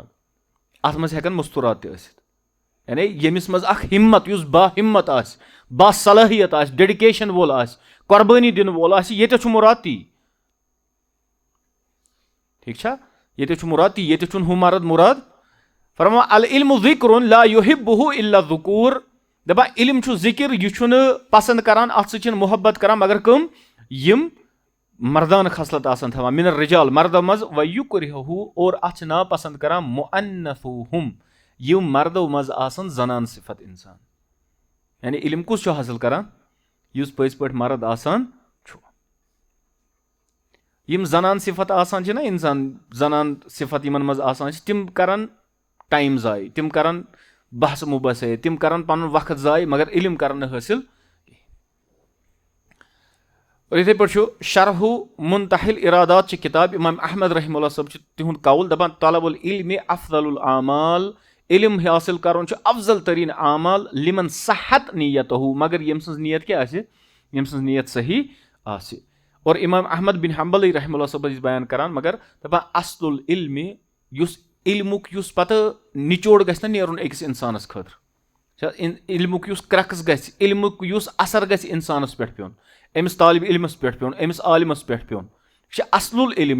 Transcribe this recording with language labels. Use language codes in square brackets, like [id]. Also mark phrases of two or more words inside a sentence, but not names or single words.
[ks] اتھ منٛز ہٮ۪کن مستوٗرات تہِ ٲسِتھ, یعنی ییٚمِس منٛز اکھ ہمت, یُس با ہمت آسہِ, با صلٲحیت آسہِ, ڈیڈِکیشن وول آسہِ, قۄربٲنی دِنہٕ وول آسہِ, ییٚتٮ۪تھ چھُ مُراد تی ٹھیٖک چھا, ییٚتٮ۪تھ چھُ مُراد تی, ییٚتٮ۪تھ چھُنہٕ ہُہ مرد مُراد. فرماوان العلم ذکرُن [ar] لا یحبہ الا الذکور. [ks] دپان علم چھُ ذکر, یہِ چھُنہٕ پسند کران, اتھ سۭتۍ چھِنہٕ محبت کران مگر کٕم, یِم مردانہٕ خصلت آسان تھاوان, [ar] من الرجال [ks] مردو منٛز, ویکرہہ اور اتھ چھِ ناپسند کران مؤنثوہم, یِم مردو منٛز آسان زنان صفت انسان. یعنی علم کُس چھُ حٲصِل کران, یُس پٔزۍ پٲٹھۍ مرد آسان چھُ. یِم زنان صفت آسان چھِ نا انسان, زنان صفت یِمن منٛز آسان چھِ, تِم کرن ٹایم ضایع, تِم کرن بحث مبحث, تِم کرن پنُن وقت ضایع مگر علم کرن نہٕ حٲصِل. اور یِتھے پٲٹھۍ چھُ شرح منتحل ارادات چھِ کِتاب, امام احمد [ar] رحمہ اللہ [ks] صٲب چھُ تِہُنٛد قول, دپان [ar] طلب العلم افضل الاعمال, [ks] علم حٲصِل کرُن چھُ افضل تریٖن اعمال, [ar] لمن صحت نیتہ, [ks] مگر ییٚمہِ سٕنٛز نیت کیاہ آسہِ, ییٚمہِ سٕنٛز نیت صحیح آسہِ. اور امام احمد بن حنبل [ar] رحمہ اللہ [ks] صٲب ٲسۍ بیان کران, مگر دپان [ar] اصل العلم, [ks] یُس علمُک یُس پتہٕ نچوڑ گژھِ نا نیرُن أکِس انسانس خٲطرٕ, علمُک یُس کرکٕس گژھِ, علمُک یُس اثر گژھِ انسانس پٮ۪ٹھ پیوٚن, أمِس طالب علمس پٮ۪ٹھ پیوٚن, أمِس عالمس پٮ۪ٹھ پیوٚن, یہِ چھُ [ar] اصل العلم.